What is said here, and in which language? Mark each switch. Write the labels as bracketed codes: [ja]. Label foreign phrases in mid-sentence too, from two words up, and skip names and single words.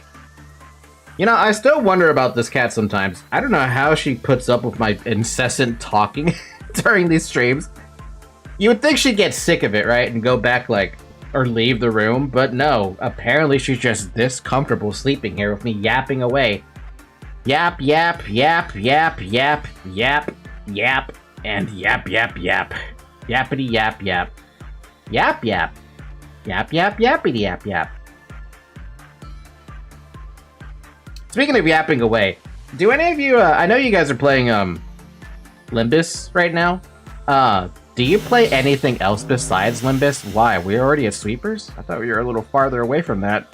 [en] You know, I still wonder about this cat sometimes. I don't know how she puts up with my incessant talking during these streams. You would think she'd get sick of it, right? And go back, like, or leave the room. But no, apparently she's just this comfortable sleeping here with me yapping away. Yap, yap, yap, yap, yap, yap, yap, and yap, yap, yap. Yappity, yap, yap. Yap, yap. Yap, yap, yappity, yap, yap. Speaking of yapping away, do any of you, I know you guys are playing, Limbus right now. Do you play anything else besides Limbus? Why? We're already at Sweepers? I thought we were a little farther away from that.